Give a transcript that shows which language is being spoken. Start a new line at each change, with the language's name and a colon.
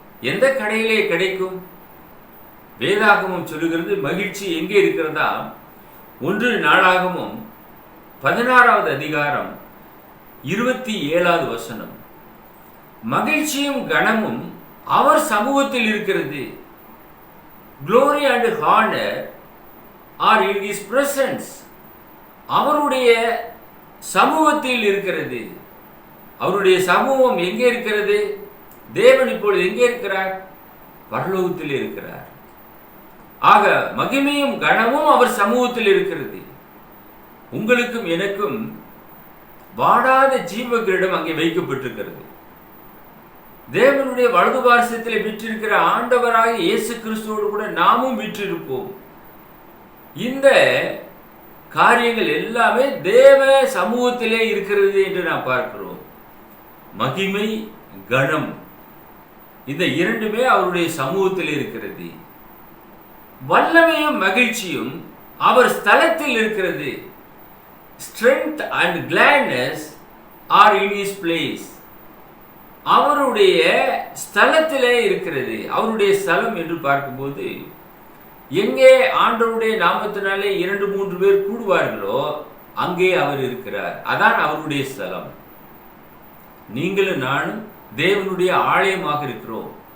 Tamil: எந்த கடையிலே கிடைக்கும்? வேதாகமம் சொல்லுகிறது, மகிழ்ச்சி எங்கே இருக்கிறதா? 1 நாளாகமம் 16வது அதிகாரம் 27வது வசனம், மகிழ்ச்சியும் கனமும் அவர் சமூகத்தில் இருக்கிறது.
English: Glory and honor are in his presence.
Tamil: அவருடைய சமூகத்தில் இருக்கிறது. அவருடைய சமூகம் எங்கே இருக்கிறது? தேவன் இப்பொழுது எங்கே இருக்கிறார்? பரலோகத்தில் இருக்கிறார். ஆக மகிமையும் கனமும் அவர் சமூகத்தில் இருக்கிறது. உங்களுக்கும் எனக்கும் வாடாத ஜீவ கிரீடம் அங்கே வைக்கப்பட்டிருக்கிறது. தேவனுடைய வலது பார்சத்தில் விற்றிருக்கிற ஆண்டவராக இயேசு கிறிஸ்துவோடு கூட நாமும் விற்றிருப்போம். இந்த காரியங்கள் எல்லாமே தேவ சமூகத்திலே இருக்கிறது என்று நாம் பார்க்கிறோம். மகிமை கனம் இந்த இரண்டுமே அவருடைய சமூகத்தில் இருக்கிறது. வல்லமையும் மகிழ்ச்சியும் அவர் ஸ்தலத்தில் இருக்கிறது.
English: Strength and gladness are in his place.
Tamil: அவருடைய ஸ்தலத்திலே இருக்கிறது. அவருடைய ஸ்தலம் என்று பார்க்கும்போது, எங்கே ஆண்டவருடைய நாமத்தினாலே 2-3 பேர் கூடுவார்களோ அங்கே அவர் இருக்கிறார். அதான் அவருடைய ஸ்தலம். நீங்களும் நானும் தேவனுடைய ஆலயமாக இருக்கிறோம்.